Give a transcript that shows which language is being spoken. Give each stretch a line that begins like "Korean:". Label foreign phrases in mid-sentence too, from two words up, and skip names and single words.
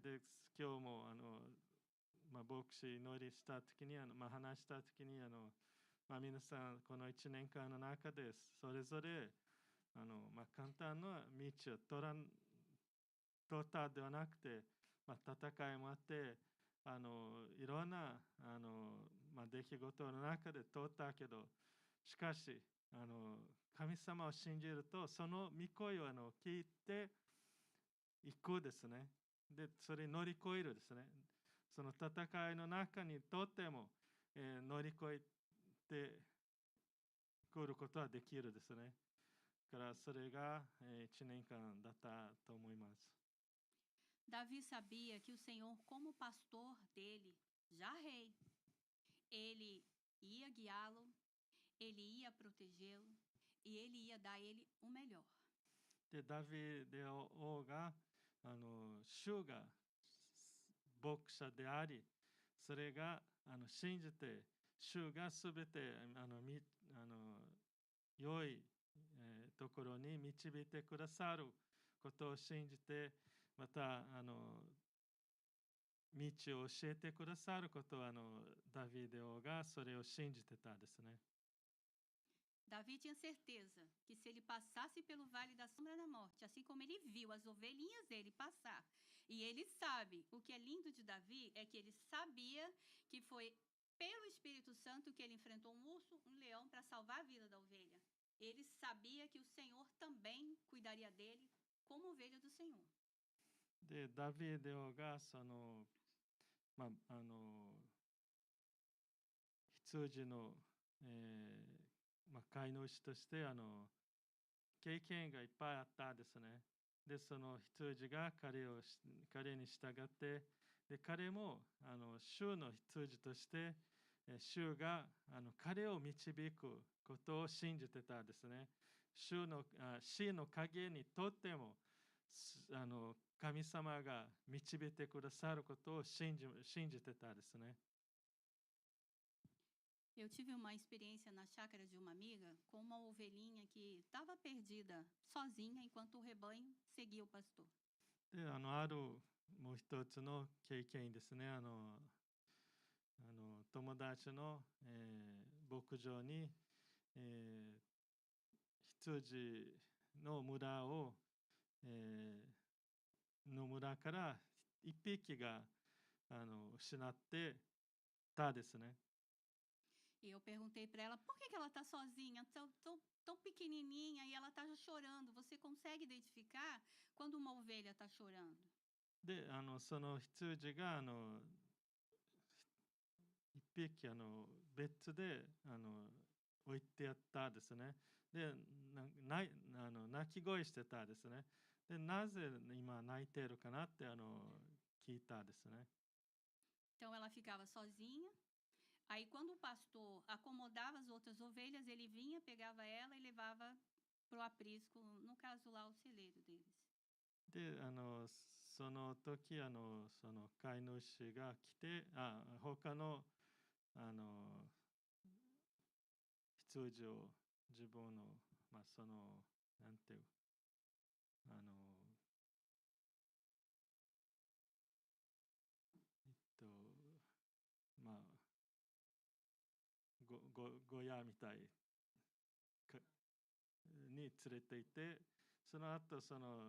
Japanese: で、今日も牧師祈りしたときに話したときに皆さんこの1年間の中でそれぞれ簡単な道を通ったではなくて、戦いもあっていろんな出来事の中で通ったけど、しかし神様を信じるとその御声を聞いていくですね。で、それに乗り越えるですね。その戦いの中にとっても、乗り越えてくることはできるですね。だからそれが1年間だったと思います。
Portuguese: Davi sabia que o Senhor, como pastor dele, já rei, ele ia guiá-lo, ele ia protegê-lo e ele ia dar a ele o melhor.
Japanese: で、ダビデ王が主が牧者であり、それが信じて主がすべて良いところに導いてくださることを信じて、また道を教えてくださることをダビデ王がそれを信じてたですね。
Portuguese: Davi tinha certeza que se ele passasse pelo vale da sombra da morte, assim como ele viu as ovelhinhas dele passar, e ele sabe, o que é lindo de Davi é que ele sabia que foi pelo Espírito Santo que ele enfrentou um urso, um leão para salvar a vida da ovelha. Ele sabia que o Senhor também cuidaria dele como ovelha do Senhor.
Japanese: で、ダビデオがその、羊の、飼い主として経験がいっぱいあったですね。で、その羊が彼に従って、で、彼も主の羊として、主が彼を導くことを信じてたですね。死の影にとっても神様が導いてくださることを信じてたですね。
Portuguese: Eu tive uma experiência na chácara de uma amiga com uma ovelhinha que estava perdida, sozinha, enquanto o rebanho seguia o pastor.
Japanese: で、あるもう一つの経験ですね。友達の、牧場に、羊の村を、の村から一匹が失ってたですね。
Portuguese: E eu perguntei para ela, por que ela está sozinha, tão pequenininha, e ela está chorando? Você consegue identificar quando uma ovelha está chorando?
Japanese: で、その羊が一匹別で置いてあったですね。で、泣き声してたですね。で、なぜ今泣いてるかなって聞いたですね。
Portuguese: Então ela ficava sozinha. Aí, quando o pastor acomodava as outras ovelhas, ele vinha, pegava ela e levava para o aprisco, no caso lá, o celeiro deles.
Japanese: で、その時、その飼い主が来て、他の、羊を自分の、その、なんていう、まあ、小屋みたいに連れていて、その後失